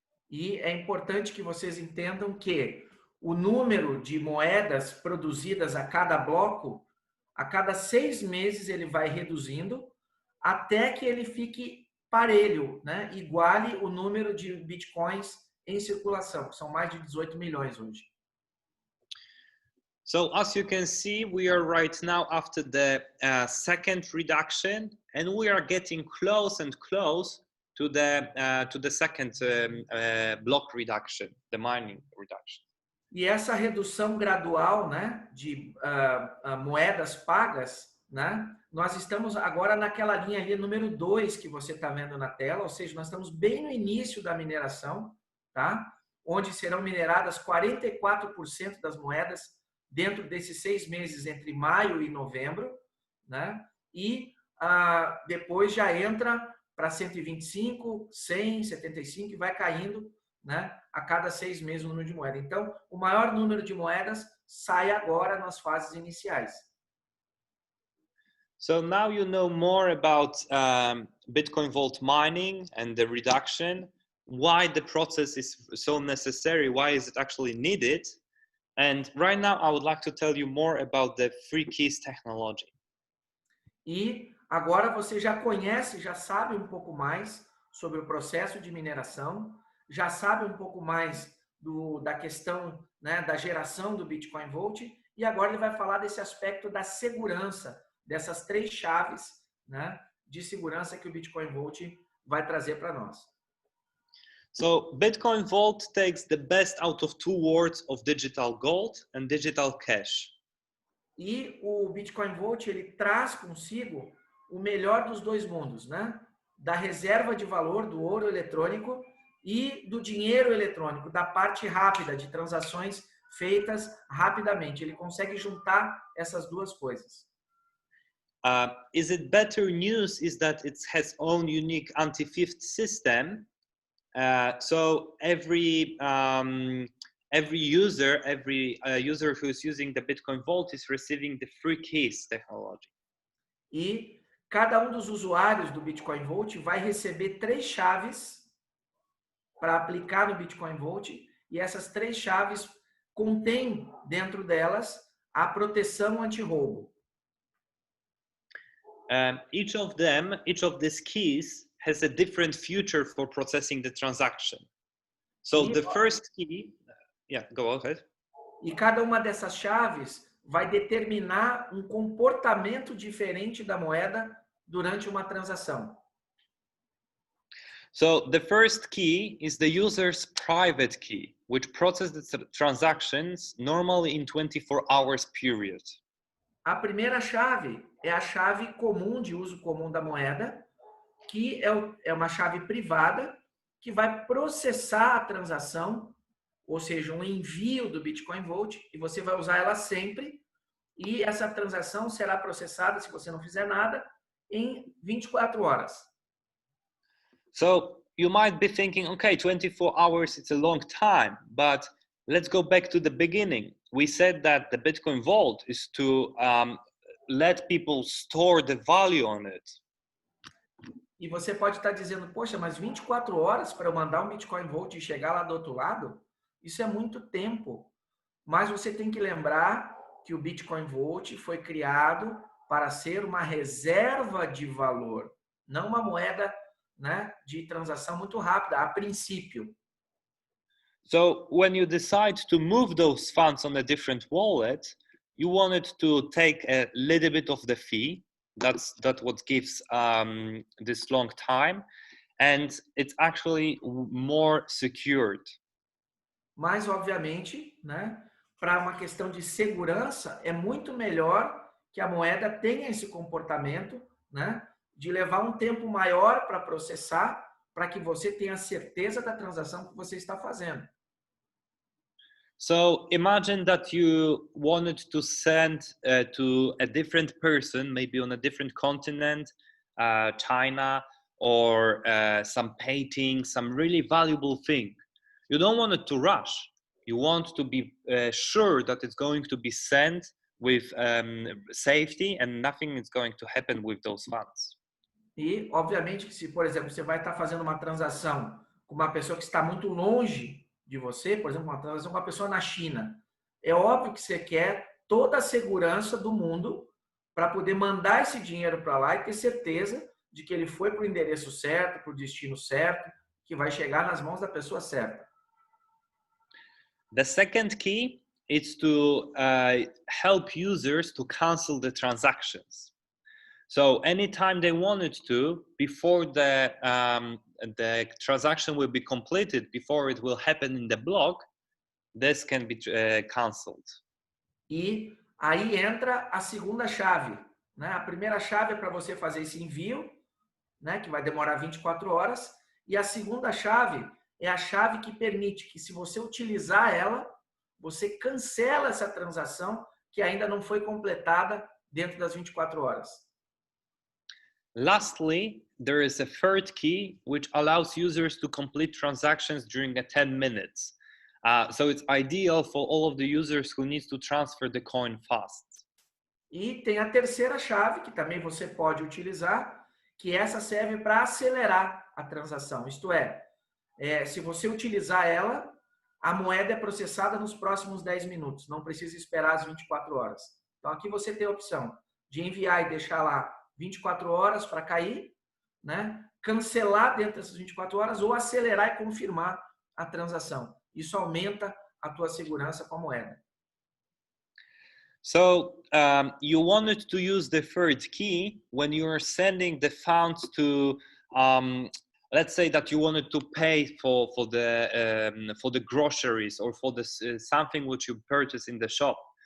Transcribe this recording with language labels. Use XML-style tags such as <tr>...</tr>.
<pt>E é importante que vocês entendam que o número de moedas produzidas a cada bloco, a cada 6 meses ele vai reduzindo até que ele fique parelho, né? Iguale o número de bitcoins em circulação, que são mais de 18 milhões hoje.</pt> <en>So as you can see, we are right now after the second reduction, and we are getting close and close to the second block reduction, the mining reduction.</en> <pt>E essa redução gradual, né, de moedas pagas, né, nós estamos agora naquela linha ali, número 2 que você está vendo na tela, ou seja, nós estamos bem no início da mineração, tá? Onde serão mineradas 44% das moedas dentro desses 6 meses entre maio e novembro, né? E depois já entra para 125, 100, 75 e vai caindo, né, a cada 6 meses o número de moedas. Então, o maior número de moedas sai agora nas fases iniciais.</pt> <en>So now you know more about Bitcoin Vault mining and the reduction, why the process is so necessary, why is it actually needed. And right now I would like to tell you more about the free keys technology.</en> <pt>E agora você já conhece, já sabe um pouco mais sobre o processo de mineração, já sabe um pouco mais da questão, né, da geração do Bitcoin Vault, e agora ele vai falar desse aspecto da segurança, dessas 3 chaves, né, de segurança que o Bitcoin Vault vai trazer para nós.</pt> <en>So Bitcoin Vault takes the best out of 2 worlds of digital gold and digital cash.</en> <pt>E o Bitcoin Vault ele traz consigo o melhor dos 2 mundos, né? Da reserva de valor do ouro eletrônico e do dinheiro eletrônico, da parte rápida de transações feitas rapidamente. Ele consegue juntar essas 2 coisas.</pt> <en>Is it better news is that it has own unique anti-theft system. So every user who's using the Bitcoin Vault is receiving the free keys technology.</en> <pt>E cada dos usuários do Bitcoin Vault vai receber 3 chaves para aplicar no Bitcoin Vault, e essas 3 chaves contêm dentro delas a proteção anti-roubo.</pt> <en>Each of these keys has a different feature for processing the transaction. So the first key, go ahead.</en> <pt>E cada uma dessas chaves vai determinar um comportamento diferente da moeda durante uma transação.</pt> <en>So the first key is the user's private key, which processes the transactions normally in 24 hours period.</en> <pt>A primeira chave é a chave comum, de uso comum da moeda, que é uma chave privada que vai processar a transação, ou seja, um envio do Bitcoin Vault, e você vai usar ela sempre, e essa transação será processada, se você não fizer nada, em 24 horas.</pt> <en>So you might be thinking, okay, 24 hours, it's a long time, but let's go back to the beginning. We said that the Bitcoin Vault is to let people store the value on it.</en> <pt>E você pode estar dizendo, poxa, mas 24 horas para eu mandar um Bitcoin Vault e chegar lá do outro lado? Isso é muito tempo. Mas você tem que lembrar que o Bitcoin Vault foi criado para ser uma reserva de valor, não uma moeda, né, de transação muito rápida, a princípio.</pt> <en>So when you decide to move those funds on a different wallet, you wanted to take a little bit of the fee. That's what gives this long time, and it's actually more secured.</en> <pt>Mas obviamente, né, para uma questão de segurança, é muito melhor que a moeda tenha esse comportamento, né, de levar um tempo maior para processar, para que você tenha certeza da transação que você está fazendo.</pt> <en>So imagine that you wanted to send to a different person, maybe on a different continent, China, or some painting, some really valuable thing. You don't want it to rush. You want to be sure that it's going to be sent with safety and nothing is going to happen with those funds.</en> <pt>E, obviamente, que se, por exemplo, você vai estar fazendo uma transação com uma pessoa que está muito longe de você, por exemplo, uma transação com uma pessoa na China, é óbvio que você quer toda a segurança do mundo para poder mandar esse dinheiro para lá e ter certeza de que ele foi para o endereço certo, para o destino certo, que vai chegar nas mãos da pessoa certa.</pt> <en>The second key is to help users to cancel the transactions. So anytime they wanted to, before the transaction will be completed, before it will happen in the block, this can be canceled.</en> <pt>E aí entra a segunda chave, né? A primeira chave é para você fazer esse envio, né, que vai demorar 24 horas, e a segunda chave é a chave que permite que, se você utilizar ela, você cancela essa transação que ainda não foi completada dentro das 24 horas.</pt> <en>Lastly, there is a third key which allows users to complete transactions during 10 minutes. So it's ideal for all of the users who need to transfer the coin fast.</en> <pt>E tem a terceira chave, que também você pode utilizar, que essa serve para acelerar a transação. Isto é, se você utilizar ela, a moeda é processada nos próximos 10 minutos, não precisa esperar as 24 horas. Então aqui você tem a opção de enviar e deixar lá 24 horas para cair, né? Cancelar dentro dessas 24 horas ou acelerar e confirmar a transação. Isso aumenta a tua segurança com a moeda.</pt> <en>So you wanted to use the third key when you are sending the funds to, let's say that you wanted to pay for the groceries or for something which you purchase in the shop.</en>